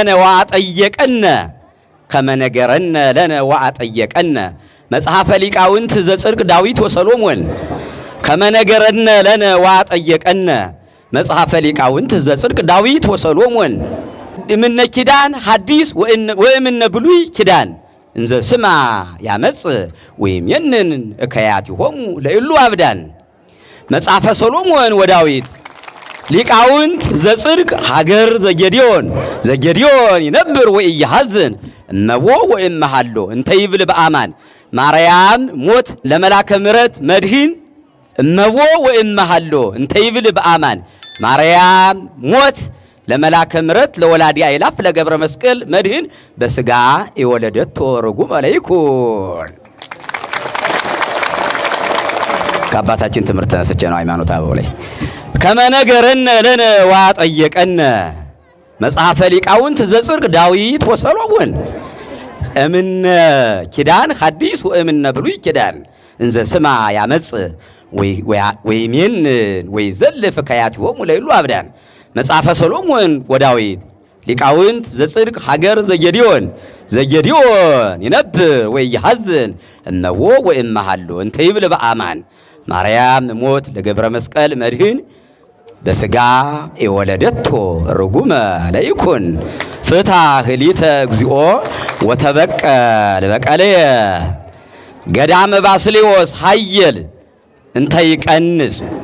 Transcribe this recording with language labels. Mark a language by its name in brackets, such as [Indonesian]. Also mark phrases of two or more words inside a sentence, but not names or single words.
[Geez] ለነ ወአጠየቀነ መጽሐፈ ሊቃውንት ዘጽድቅ ዳዊት ወሰሎሞን ከመነገረነ ለነ ወአጠየቀነ መጽሐፈ ሊቃውንት ዘጽድቅ ዳዊት ወሰሎሞን እምነ ኪዳን ሐዲስ ወእምነ ብሉይ ኪዳን እንዘ ስማ ያመጽ ወይም የንን እከያቲሆሙ ለእሉ አብዳን መጽሐፈ ሰሎሞን ወዳዊት ሊቃውንት ዘጽድቅ ሀገር ዘጌዲዮን ይነብር ወኢያሐዝን እመቦ ወእመሃሎ እንተ ይብል በአማን ማርያም ሞት ለመላከ ምሕረት መድህን እመቦ ወእመሃሎ እንተ ይብል በአማን ማርያም ሞት ለመላከ ምሕረት ለወላዲ አእላፍ ለገብረ መስቀል መድህን በሥጋ የወለደቶ ርጉመ ለይኩን [Amharic] ከአባታችን ትምህርት ተነስቼ ነው ሃይማኖተ አበው ላይ [Geez] ከመነገረነ ለነ ወአጠየቀነ መጽሐፈ ሊቃውንት ዘጽድቅ ዳዊት ወሰሎሞን እምነ ኪዳን ሐዲስ ወእምነ ብሉይ ኪዳን እንዘ ስማ ያመጽ ወይሜን ወይዘልፍ ከያቲሆሙ ለእሉ አብዳን መጽሐፈ ሰሎሞን ወዳዊት ሊቃውንት ዘጽድቅ ሀገር ዘጌዲዮን ይነብር ወይያሐዝን እመቦ ወእመሃሎ እንተ ይብል በአማን ማርያም ሞት ለገብረ መስቀል መድህን በሥጋ የወለደቶ ርጉመ ለይኩን ፍትሐ ሊተ እግዚኦ ወተበቀል በቀልየ ገዳመ ባስልዮስ ኃየል እንተ ይቀንስ